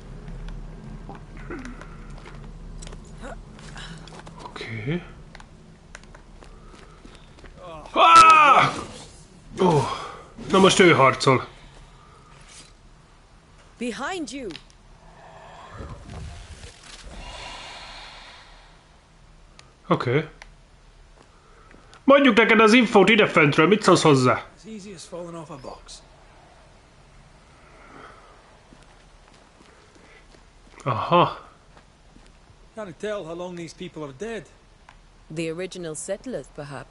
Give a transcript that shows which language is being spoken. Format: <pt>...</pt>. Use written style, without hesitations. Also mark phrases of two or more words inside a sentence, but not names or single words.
<hu>Oké. Oh, na most ő harcol.</hu> <en>Behind you!</en> <hu>Oké. Mondjuk neked az infót idefentről, mit szólsz hozzá?</hu> <en>As easy as falling off a box.</en> <hu>Aha.</hu> <en>Can't tell how long these people are dead. The original settlers, perhaps.</en>